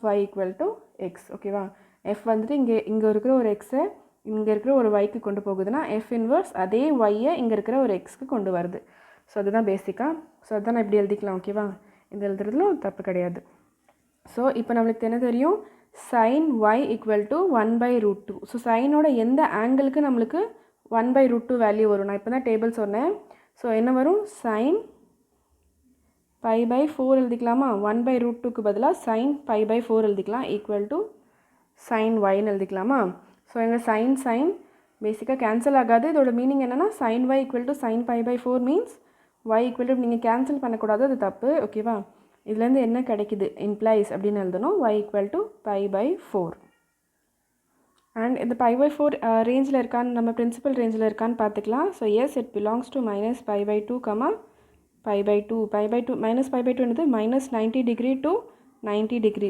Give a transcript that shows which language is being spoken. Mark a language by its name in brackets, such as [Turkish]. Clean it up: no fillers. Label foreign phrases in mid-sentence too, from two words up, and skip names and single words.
[Tamil] y = x ஓகேவா f வந்துட்டு இங்கே இருக்கிற ஒரு எக்ஸை இங்கே இருக்கிற ஒரு yக்கு கொண்டு போகுதுன்னா f இன்வர்ஸ் அதே yயை இங்கே இருக்கிற ஒரு xக்கு கொண்டு வருது ஸோ அதுதான் பேசிக்காக ஸோ அதுதான் நான் இப்படி எழுதிக்கலாம் ஓகேவா இந்த எழுதுறதுல தப்பு கிடையாது ஸோ இப்போ நம்மளுக்கு என்ன தெரியும் sin y = 1/√2 ஸோ சைனோட எந்த ஆங்கிளுக்கு நம்மளுக்கு 1/√2 வேல்யூ வரும் நான் இப்போ தான் டேபிள் சொன்னேன் ஸோ என்ன வரும் sin π/4 எழுதிக்கலாமா 1/√2க்கு பதிலாக sin π/4 எழுதிக்கலாம் = sin yன்னு எழுதிக்கலாமா ஸோ எங்கள் sin பேசிக்காக கேன்சல் ஆகாது இதோட மீனிங் என்னென்னா sin y = sin π/4 மீன்ஸ் y = நீங்கள் கேன்சல் பண்ணக்கூடாது அது தப்பு ஓகேவா இதுலேருந்து என்ன கிடைக்குது இம்ப்ளைஸ் அப்படின்னு எழுதணும் y = π/4 அண்ட் இந்த π/4 ரேஞ்சில் இருக்கான்னு நம்ம பிரின்சிபல் ரேஞ்சில் இருக்கான்னு பார்த்துக்கலாம் [English] so yes it belongs to [Tamil] -π/2, π/2 -π/2 என்னது -90° to 90°.